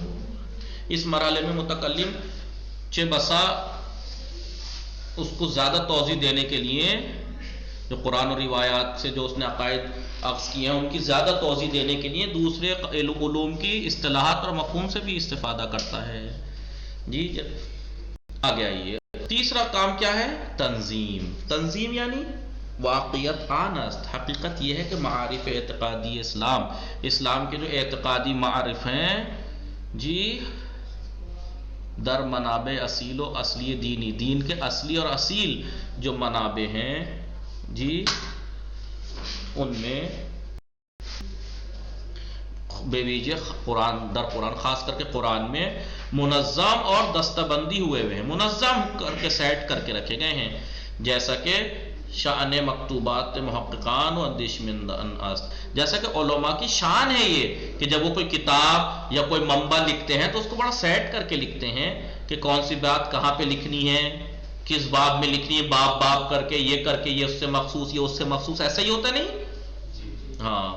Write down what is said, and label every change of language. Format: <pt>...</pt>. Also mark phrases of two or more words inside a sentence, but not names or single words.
<ur>اس مرحلے میں متکلم چہ بسا اس کو زیادہ توضیح دینے کے لیے جو قرآن و روایات سے جو اس نے عقائد اخذ کیے ہیں ان کی زیادہ توضیح دینے کے لیے دوسرے علوم کی اصطلاحات اور مفہوم سے بھی استفادہ کرتا ہے. جی آگے آئیے. تیسرا کام کیا ہے؟ تنظیم. تنظیم یعنی</ur> <fa>واقعیت آنست،</fa> <ur>حقیقت یہ ہے کہ معارف اعتقادی اسلام کے جو اعتقادی معارف ہیں جی</ur> <fa>در منابع اصیل و اصلی دینی،</fa> <ur>دین کے اصلی اور اصیل جو منابع ہیں جی ان میں</ur> <fa>بے ویجے</fa> <ur>قرآن خاص کر کے قرآن میں منظم اور دستہ بندی ہوئے ہیں، منظم کر کے سیٹ کر کے رکھے گئے ہیں.</ur> <fa>جیسا کہ شان مکتوبات محققان و اندیشمندان است،</fa> <ur>جیسا کہ علماء کی شان ہے یہ کہ جب وہ کوئی کتاب یا کوئی منبع لکھتے ہیں تو اس کو بڑا سیٹ کر کے لکھتے ہیں کہ کون سی بات کہاں پہ لکھنی ہے، کس باب میں لکھنی ہے، باب کر کے یہ اس سے مخصوص، یہ اس سے مخصوص. ایسا ہی ہوتا نہیں؟ ہاں.</ur>